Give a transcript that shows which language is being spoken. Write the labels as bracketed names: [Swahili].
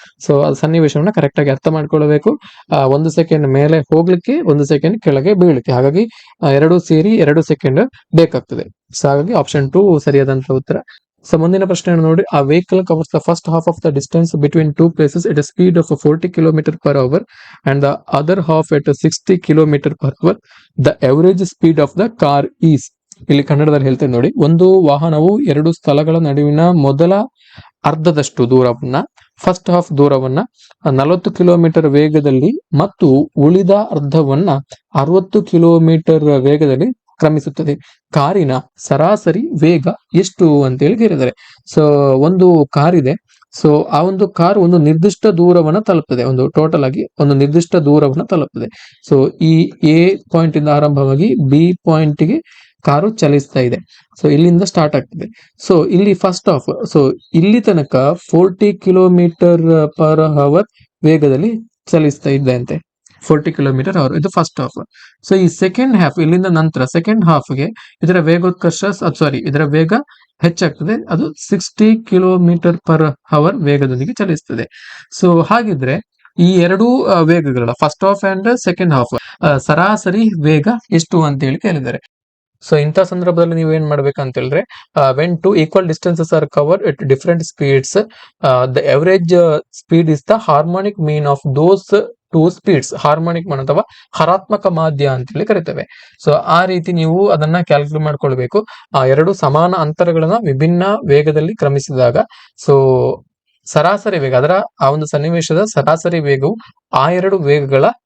[Kannada] So ಅದು ಸನ್ನಿವೇಶವನ್ನ correct ಆಗಿ ಅರ್ಥ ಮಾಡ್ಕೊಳ್ಬೇಕು. 1 ಸೆಕೆಂಡ್ ಮೇಲೆ ಹೋಗ್ಲಿಕ್ಕೆ 1 ಸೆಕೆಂಡ್ ಕೆಳಗೆ ಬೀಳಲಿಕ್ಕೆ, ಹಾಗಾಗಿ ಎರಡೂ ಸೇರಿ 2 ಸೆಕೆಂಡ್ ಬೇಕಾಗ್ತದೆ. ಸೊ ಹಾಗಾಗಿ ಆಪ್ಷನ್ 2 ಸರಿಯಾದಂತ ಉತ್ತರ. ಸೊ ಮುಂದಿನ ಪ್ರಶ್ನೆ ನೋಡಿ, [English] A vehicle covers the first half of the distance between 2 places at a speed of 40 km/h and the other half at 60 km/h. The average speed of the car is. [Kannada] ಇಲ್ಲಿ ಕನ್ನಡದಲ್ಲಿ ಹೇಳ್ತೇನೆ ನೋಡಿ, ಒಂದು ವಾಹನವು 2 ಸ್ಥಳಗಳ ನಡುವಿನ ಮೊದಲ ಅರ್ಧದಷ್ಟು ದೂರವನ್ನ, ಫಸ್ಟ್ ಹಾಫ್ ದೂರವನ್ನ 40 ಕಿಲೋಮೀಟರ್ ವೇಗದಲ್ಲಿ ಮತ್ತು ಉಳಿದ ಅರ್ಧವನ್ನ 60 ಕಿಲೋಮೀಟರ್ ವೇಗದಲ್ಲಿ ಕ್ರಮಿಸುತ್ತದೆ. ಕಾರಿನ ಸರಾಸರಿ ವೇಗ ಎಷ್ಟು ಅಂತೇಳಿ ಕೇಳಿದ್ದಾರೆ. ಸೊ ಒಂದು ಕಾರ್ ಇದೆ. ಸೊ ಆ ಒಂದು ಕಾರ್ ಒಂದು ನಿರ್ದಿಷ್ಟ ದೂರವನ್ನ ತಲುಪ್ತದೆ, ಒಂದು ಟೋಟಲ್ ಆಗಿ ಒಂದು ನಿರ್ದಿಷ್ಟ ದೂರವನ್ನ ತಲುಪ್ತದೆ. ಸೊ ಈ ಎ ಪಾಯಿಂಟ್ ಇಂದ ಆರಂಭವಾಗಿ ಬಿ ಪಾಯಿಂಟ್ ಗೆ ಕಾರು ಚಲಿಸ್ತಾ ಇದೆ. ಸೊ ಇಲ್ಲಿಂದ ಸ್ಟಾರ್ಟ್ ಆಗ್ತದೆ. ಸೊ ಇಲ್ಲಿ ಫಸ್ಟ್ ಹಾಫ್, ಸೊ ಇಲ್ಲಿ ತನಕ 40 km/h ವೇಗದಲ್ಲಿ ಚಲಿಸ್ತಾ ಇದ್ದಂತೆ, 40 km/h. ಇದು ಫಸ್ಟ್ ಹಾಫ್. ಸೊ ಈ ಸೆಕೆಂಡ್ ಹಾಫ್, ಇಲ್ಲಿಂದ ನಂತರ ಸೆಕೆಂಡ್ ಹಾಫ್ಗೆ ಇದರ ಇದರ ವೇಗ ಹೆಚ್ಚಾಗ್ತದೆ. ಅದು 60 km/h ವೇಗದೊಂದಿಗೆ ಚಲಿಸ್ತದೆ. ಸೊ ಹಾಗಿದ್ರೆ ಈ ಎರಡೂ ವೇಗಗಳ [English] first half and second half [Kannada] ಸರಾಸರಿ ವೇಗ ಎಷ್ಟು ಅಂತ ಹೇಳಿ ಕೇಳಿದ್ದಾರೆ. ಸೊ ಇಂಥ ಸಂದರ್ಭದಲ್ಲಿ ನೀವು ಏನ್ ಮಾಡ್ಬೇಕಂತ ಹೇಳಿದ್ರೆ, [English] When 2 equal distances are covered at different speeds, the average speed is the harmonic mean of those 2 speeds. [Kannada] Harmonic ಮೀನ್ ಅಥವಾ ಹರಾತ್ಮಕ ಮಾಧ್ಯ ಅಂತ ಹೇಳಿ ಕರಿತೇವೆ. ಸೊ ಆ ರೀತಿ ನೀವು ಅದನ್ನ ಕ್ಯಾಲ್ಕುಲೇಟ್ ಮಾಡ್ಕೊಳ್ಬೇಕು. ಆ ಎರಡು ಸಮಾನ ಅಂತರಗಳನ್ನ ವಿಭಿನ್ನ ವೇಗದಲ್ಲಿ ಕ್ರಮಿಸಿದಾಗ ಸೊ ಸರಾಸರಿ ವೇಗ, ಅದರ ಆ ಒಂದು ಸನ್ನಿವೇಶದ ಸರಾಸರಿ ವೇಗವು ಆ ಎರಡು ವೇಗಗಳ